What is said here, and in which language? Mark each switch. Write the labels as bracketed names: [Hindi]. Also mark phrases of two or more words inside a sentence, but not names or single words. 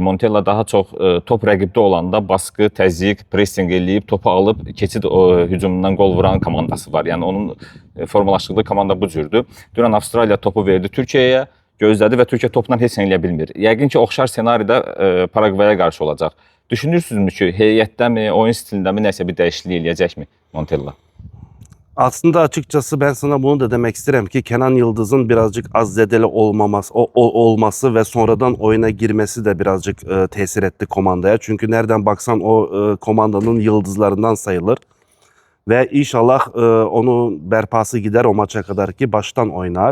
[Azerbaijani] Montella daha çox top rəqibdə olanda baskı, təzyiq, pressing eləyib, topu alıb keçid hücumundan gol vuran komandası var. Yəni onun formalaşdırdığı komanda bu cürdür. Dünən Avstraliya topu verdi Türkiyəyə, gözlədi və Türkiyə topla heç nə eləyə bilmir. Yəqin ki, oxşar senarida Paraguaya qarşı olacaq. Düşünürsünüzmü ki, heyətdəmi, oyun stilindəmi nəsə bir dəyişiklik eləyəcəkmi Montella? [Turkish] Aslında açıkçası ben sana bunu da demek isterim ki Kenan Yıldız'ın birazcık az zedeli olması ve sonradan oyuna girmesi de birazcık tesir etti komandaya. Çünkü nereden baksan o komandanın yıldızlarından sayılır. Ve inşallah onun berpası gider o maça kadar ki baştan oynar.